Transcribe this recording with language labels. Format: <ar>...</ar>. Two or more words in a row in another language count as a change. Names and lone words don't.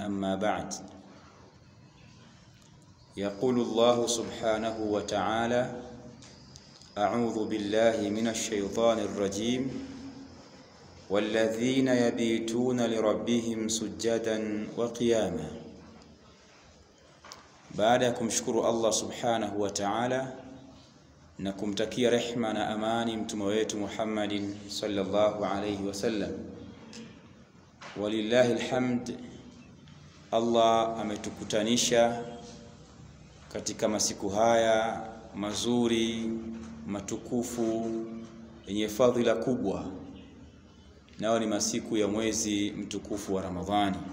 <ar>أما بعد، يقول الله سبحانه وتعالى: أعوذ بالله من الشيطان الرجيم والذين يبيتون لربهم سجدا وقياما.</ar> <sw>Baada ya kumshukuru Allah</sw> <ar>سبحانه وتعالى</ar> <sw>na kumtakia rehma na amani mtume wetu Muhammadin</sw> <ar>صلى الله عليه وسلم, ولله الحمد,</ar> <sw>Allah ametukutanisha katika masiku haya mazuri matukufu yenye fadhila kubwa, nao ni masiku ya mwezi mtukufu wa Ramadhani,</sw>